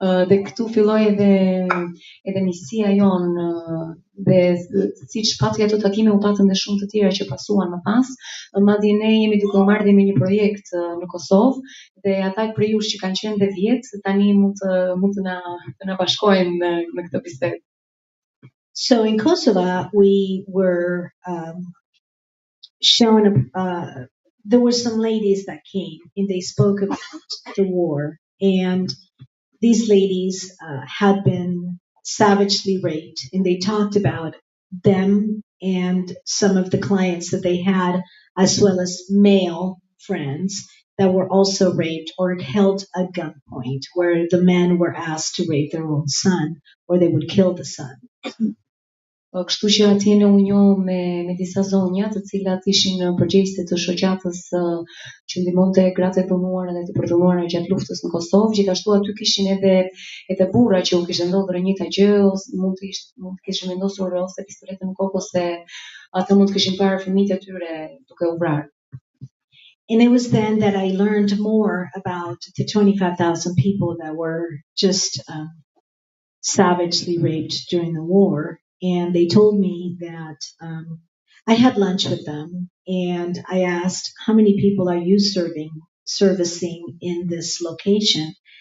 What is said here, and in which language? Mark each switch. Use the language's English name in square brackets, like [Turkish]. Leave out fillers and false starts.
[Albanian] Dhe këtu filloi edhe misia jonë dhe siç pati ato takime u patën dhe shumë të tjera që pasuan më pas, madje ne jemi duke u marrë dhe me një projekt në Kosovë dhe ata për ju që kanë qenë dhe vjet tani mund të na bashkojnë në këtë bisedë. [English] So in Kosovo we were shown there were some ladies that came and they spoke about the war, and these ladies had been savagely raped, and they talked about them and some of the clients that they had, as well as male friends that were also raped or held at gunpoint, where the men were asked to rape their own son or they would kill the son. [Albanian] Kështu që atje ne u njohëm me disa zonja të cilat ishin përgjegjëse të shoqatës që ndihmonte gratë e punuara dhe të përdhunuara gjatë luftës në Kosovë. Gjithashtu aty kishin edhe burra që u kishte ndodhur e njëjta gjë, ose mund të kishin vendosur ose pistoletën në kokë ose ata mund të kishin parë fëmijët e tyre duke u vrarë. [English] And it was then that I learned more about the 25,000 people that were just savagely raped during the war. And they told me that I had lunch with them, and I asked, how many people are you servicing in this location?